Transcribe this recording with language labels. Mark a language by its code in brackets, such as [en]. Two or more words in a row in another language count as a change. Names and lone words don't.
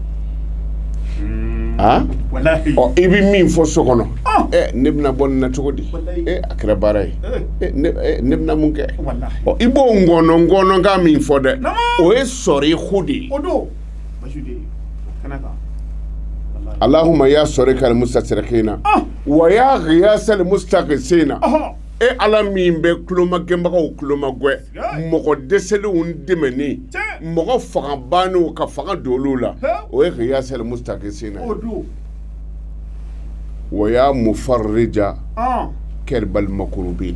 [bm] han wallahi ɔ i bɛ min fɔ so kɔnɔ ah ne bɛna bɔ nin na cogo di Wallahi. a kɛra baara ye ne bɛna mun kɛ wallahi ɔ i b'o ngɔnɔ kan min fɔ dɛ Nama. o ye sɔrihu de ye odo bashude kana ka wallahi [ar] اللهم يا صريخ المستصرخين [bm] ah [ar] ويا غياث المستغيثين [bm] ah e ala min bɛ kulomagɛnbagaw kulomagɛ Yes. mɔgɔ dɛsɛlenw dɛmɛni Tiɲɛ. mɔgɔ fanga banniw ka fanga don olu la Hɛ. o ye [ar] غياث المستغيثين [bm] ye. odo [ar] ويا مفرج [bm] ah [ar] كرب المكروبين